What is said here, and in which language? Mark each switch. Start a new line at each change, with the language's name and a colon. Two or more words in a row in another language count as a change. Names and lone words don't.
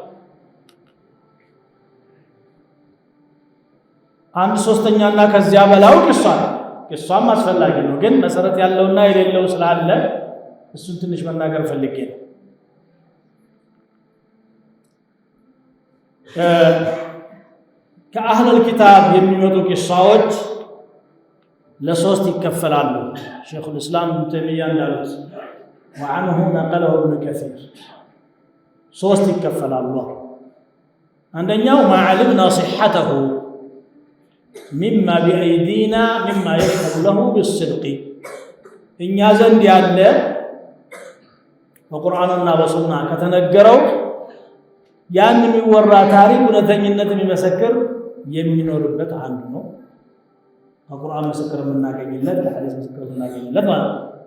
Amharic: አንድ ሶስተኛና ከዚያ በላው ቂሷም አስፈላጊ ነው ግን መሰረት ያለውና የሌለው ስላለ እሱን ትንሽ መናገር ፈልጌ ነው ከአህለል ኪታብ የሚመጡ ቂሷዎች ለሶስት ይከፈላሉ ሼኹ الاسلام ابن تيميه እንዳሉት
Arabic: وعنه نقله ابن كثير
Amharic: ሶስት ይከፈላሉ አንደኛው ማዕልምና
Arabic: صحته مما بأيدينا مما يشهد له بالصدق
Amharic: እኛ ዘንድ ያለ በቁርአንና በሱና ከተነገረው ያን የሚወራ ታሪክ እውነተኝነት የሚመሰክር የሚኖርበት አንዱ ነው በቁርአን ምስክር የምናገኝለት በሐዲስ ምስክር የምናገኝለት ማለት ነው